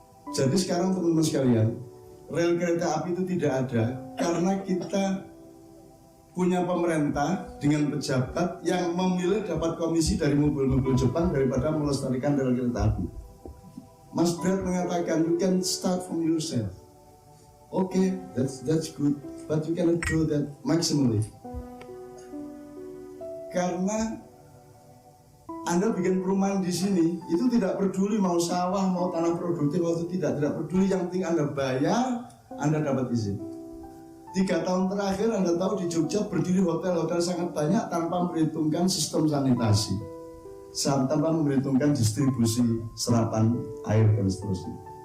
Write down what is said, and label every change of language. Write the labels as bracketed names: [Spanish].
[Indonesian] Jadi sekarang teman-teman sekalian, rel kereta api itu tidak ada karena kita punya pemerintah dengan pejabat yang memilih dapat komisi dari mobil-mobil Jepang daripada melestarikan rel kereta api. [English] Mas Brad mengatakan, you can start from yourself. Okay, that's good, but you cannot do that maximally. [Indonesian] Karena Anda bikin perumahan di sini itu tidak peduli mau sawah, mau tanah produktif atau tidak peduli, yang penting Anda bayar, Anda dapat izin. 3 tahun terakhir Anda tahu di Jogja berdiri hotel-hotel sangat banyak tanpa memperhitungkan sistem sanitasi, tanpa memperhitungkan distribusi serapan air dan seterusnya.